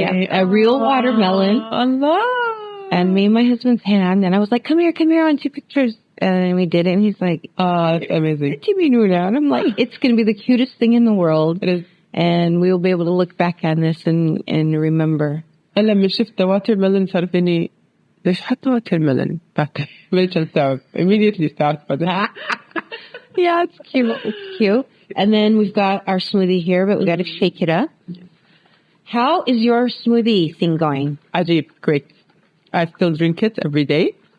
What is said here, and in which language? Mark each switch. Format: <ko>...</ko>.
<en>Yeah, a real watermelon.</en> <ar>Allah.</ar> <en>And me and my husband's hand. And I was like, come here, I want to take pictures. And we did it. And he's like, That's amazing. and I'm like, it's going to be the cutest thing in the world. It is. And we'll be able to look back on this and remember.</en> <ar>أنا لما شفت watermelon صار فيني ليش حطوا watermelon بعدين ليش استوعب immediately استوعبت.</ar> <en>Yeah, it's cute. It's cute. And then we've got our smoothie here, but we got to shake it up. How is your smoothie thing going?</en> <ar>عجيب,</ar> <en>great. I still drink it every day.</en>